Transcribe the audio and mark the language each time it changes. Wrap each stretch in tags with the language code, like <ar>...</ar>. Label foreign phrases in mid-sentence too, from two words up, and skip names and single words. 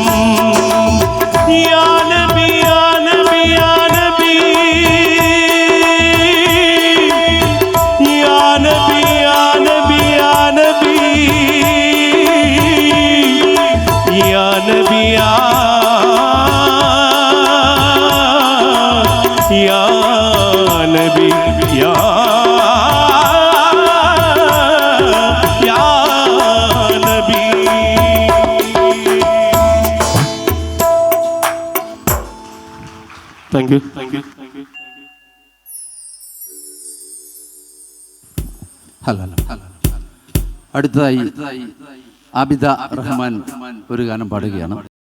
<ar>يا نبي يا نبي يا نبي يا نبي يا نبي يا نبي يا نبي يا نبي يا نبي</ar> <en>thank you.</en> <ml>ഹലോ അടുത്തതായി ആബിദ റഹ്മാൻ ഒരു ഗാനം പാടുകയാണ്.</ml>